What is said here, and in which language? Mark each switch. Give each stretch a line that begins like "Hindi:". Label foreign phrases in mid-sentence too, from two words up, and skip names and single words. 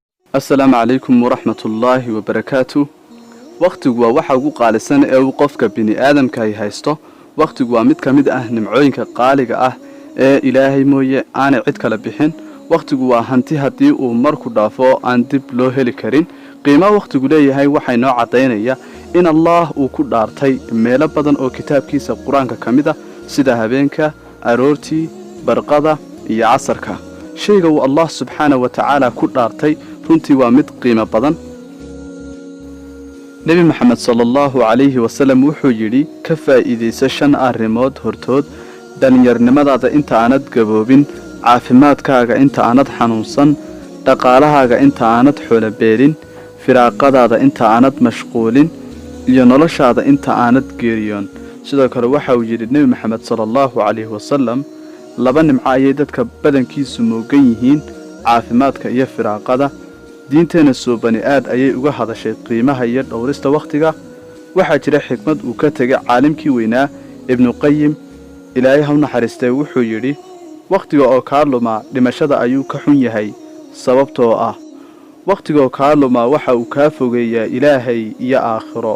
Arabic: السلام عليكم ورحمة الله وبركاته.
Somali: وقتigu waa waxa ugu qaalisan ee uu qofka bini aadamka ay haysto. Waqtigu waa mid kamid ah nimcooyinka qaaliga ah ee Ilaahay mooye aan cid kala bixin. Waqtigu waa hanti hadii uu marku dhaafo aan dib loo heli karin. Qiimaha waqtigu leeyahay waxay noo cadeynaya in Allah uu ku dhaartay meelo badan oo kitaabkiisa Quraanka kamid ah sida habeenka, aroortii, barqada iyo casarka. Shayga uu Allah
Arabic: سبحانه وتعالى
Somali: ku dhaartay runtii waa mid qiimo badan. Nabi Muhammad
Arabic: صلى الله عليه وسلم
Somali: wuxuu yiri ka faa'iideyso 5 arrimood hortood dhalinyarnimadaada inta aanad gaboobin, caafimaadkaaga inta aanad xanuunsan, dhaqaalahaaga inta aanad xoolo beelin, firaaqadaada inta aanad mashquulin iyo noloshaada inta aanad geeriyoon. sidoo kale waxa uu yiri Nabi Muhammad
Arabic: صلى الله عليه وسلم
Somali: laba nimco ayay dadka badankiisu moogan yihiin, caafimaadka iyo firaaqada. diinteena soo bani aad ayay uga hadashay qiimaha iyo dhowrista waqtiga. waxa jira xikmad uu ka tagay caalimkii weynaa Ibn Qayyim Ilaahay ha naxariistay wuxuu yiri waqtiga oo ka luma dhimashada ayuu ka xun yahay sababtoo ah waqtiga oo ka luma waxa uu ka fogeeyaa Ilaahay iyo aakhiro.